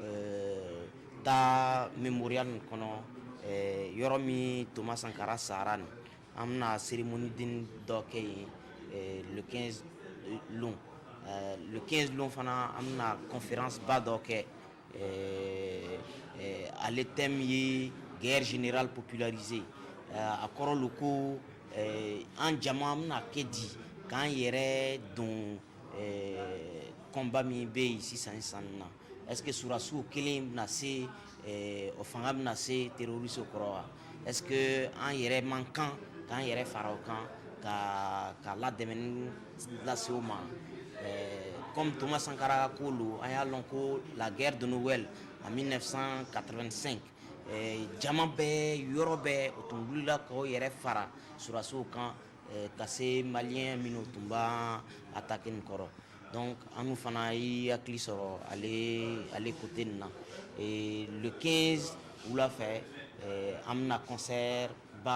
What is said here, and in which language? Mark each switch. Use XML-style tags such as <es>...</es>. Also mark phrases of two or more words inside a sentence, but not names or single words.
<bm>taa mémorial nin kɔnɔ yɔrɔ min Thomas Sankara sara nin an bɛna cérémonie den dɔ kɛ yen le 15 lon le 15 lon fana an bɛna conférence ba dɔ kɛ ale thème ye</bm> <fr>guerre générale popularisée</fr> <bm>a kɔrɔ lo ko an jama an bɛna kɛ di k'an yɛrɛ don combat min bɛ yen sisan na</bm> <fr>est-ce que</fr> <bm>surasiw kelen bɛna se o fanga bɛna se terroriste kɔrɔ wa</bm> <fr>est-ce que</fr> <bm>an yɛrɛ man kan k'an yɛrɛ fara o kan ka ladɛmɛni lase o ma comme Thomas Sankara ko lo an y'a lɔn ko</bm> <fr>la guerre de Noël en 1985</fr> <bm>jama bɛɛ yɔrɔ bɛɛ o tun wulila k'o yɛrɛ fara surasiw kan ka se maliyɛn minnu tun b'a attaquer nin kɔrɔ donc an fana y'i hakili sɔrɔ ale côté nin na le 15 wula fɛ an bɛna concert ba</bm>